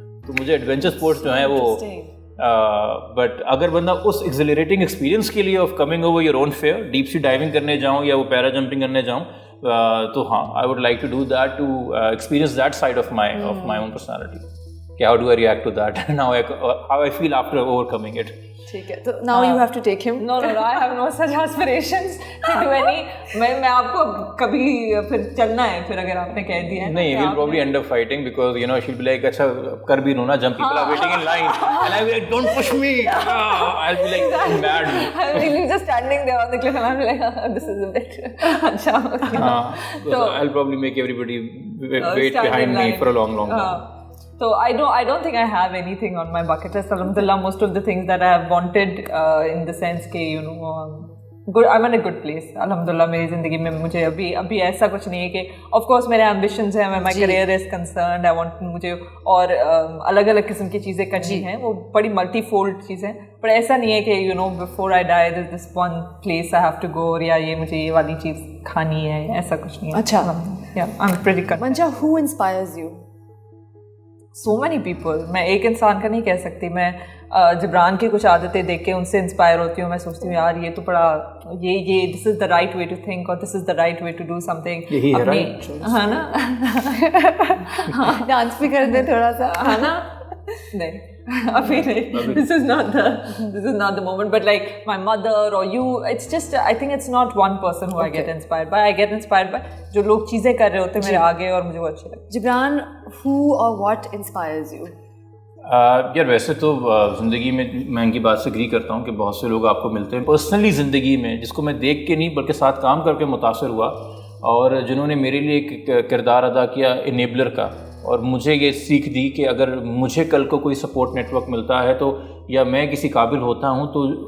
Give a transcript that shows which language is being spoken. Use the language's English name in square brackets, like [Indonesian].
[Urdu] تو مجھے [English] adventure sports جو ہیں وہ, بٹ [Urdu] اگر بندہ اس [English] accelerating experience کے لیے of coming over your own fear, deep sea diving [Urdu] کرنے جاؤں یا وہ [English] Para jumping کرنے جاؤں, تو ہاں I would like to do that, to experience that side of my own personality. How do I react to that? Now how I feel after overcoming it. [Urdu] ٹھیک ہے, تو [English] now you have to take him. No, I have no such aspirations to do any. [Urdu] میں آپ کو کبھی پھر چلنا ہے, پھر اگر آپ نے کہہ دیا ہے. [English] نہیں, we'll probably end up fighting because you know she'll be like, [Urdu] اچھا کر بھی لوں نا, [English] jump people are waiting in line and I'll be like, don't push me. I'll be like mad. I'll be just standing there on the cliff and I'll be like, this is a bit. [Urdu] اچھا. [English] So I'll probably make everybody wait behind me for a long time. So I don't think I have anything on my bucket list. Alhamdulillah, most of the things that I have wanted in the sense کہ you know good, I'm in a good place. [Urdu] Alhamdulillah میری زندگی میں مجھے ابھی ایسا کچھ نہیں ہے کہ of course میرے ambitions ہیں, [English] my career is concerned, I want [Urdu] مجھے اور الگ الگ قسم کی چیزیں کرنی ہیں, وہ بڑی ملٹی فولڈ چیزیں, پر ایسا نہیں ہے کہ [English] you know before I die there's this one place I have to go, [Urdu] یا یہ مجھے یہ والی چیز کھانی ہے, ایسا کچھ نہیں ہے. اچھا. [English] Yeah, I'm pretty content. Manja, who inspires you? So many people. [Urdu] میں ایک انسان کا نہیں کہہ سکتی. میں جبران کی کچھ عادتیں دیکھ کے ان سے انسپائر ہوتی ہوں. میں سوچتی ہوں یار یہ تو بڑا یہ [English] This is the right way to think, اور this is the right way to do something. [Urdu] ہے نا, ڈانس بھی کر دیں تھوڑا سا, ہے نا. نہیں ابھی نہیں, [English] this is not the moment, but like my mother or you, it's just I think it's not one person who I get inspired by. I get inspired by [Urdu] جو لوگ چیزیں کر رہے ہوتے ہیں میرے آگے اور مجھے وہ اچھے لگتے ہیں. [English] Jibran, who or what inspires you? [Urdu] یار ویسے تو زندگی میں میں ان کی بات سے اگری کرتا ہوں کہ بہت سے لوگ آپ کو ملتے ہیں پرسنلی زندگی میں, جس کو میں دیکھ کے نہیں بلکہ ساتھ کام کر کے متاثر ہوا, اور جنہوں نے میرے لیے ایک کردار ادا کیا انیبلر کا, اور مجھے یہ سیکھ دی کہ اگر مجھے کل کو کوئی سپورٹ نیٹ ورک ملتا ہے تو یا میں کسی قابل ہوتا ہوں تو